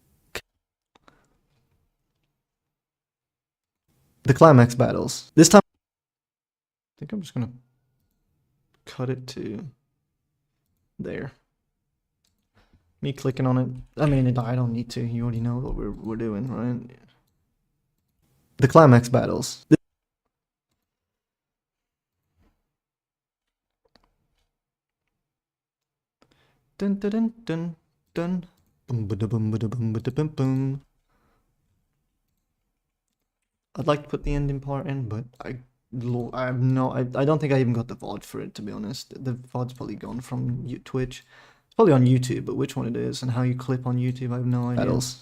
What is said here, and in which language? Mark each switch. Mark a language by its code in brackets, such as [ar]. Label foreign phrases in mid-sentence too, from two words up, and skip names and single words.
[en] The climax battles. This time, I think I'm just gonna cut it to there. Me clicking on it. I mean, I don't need to. You already know what we're doing, right? The climax battles. Dun dun dun dun dun. Boom ba da boom ba da boom ba da boom boom. I'd like to put the ending part in, but I don't think I even got the VOD for it, to be honest. The VOD's probably gone from Twitch. It's probably on YouTube, but which one it is and how you clip on YouTube, I have no idea. Battles.